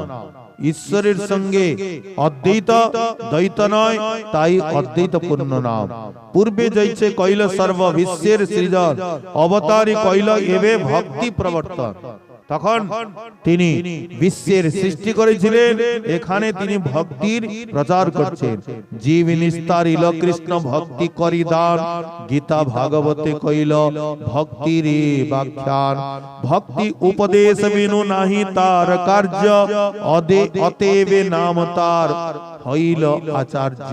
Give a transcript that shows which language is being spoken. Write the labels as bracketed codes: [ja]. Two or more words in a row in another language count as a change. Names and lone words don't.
[bn] ঈশ্বরের সঙ্গে অদ্বৈত দ্বৈত নয়, তাই অদ্বৈত পূর্ণ নাম। পূর্বে যৈছে কৈল সর্ব বিশ্বের সৃজন, অবতারী কৈল এবে ভক্তি প্রবর্তন। তখন তিনি বিশ্বের সৃষ্টি করেছিলেন, এখানে তিনি ভক্তির প্রচার করছেন। জীব নিস্তারিল কৃষ্ণ ভক্তি করি দান, গীতা ভাগবতে কইল ভক্তির ব্যাখ্যান। ভক্তি উপদেশ বিনু নাহি তার কার্য, অতএবে নাম তার হইল আচার্য।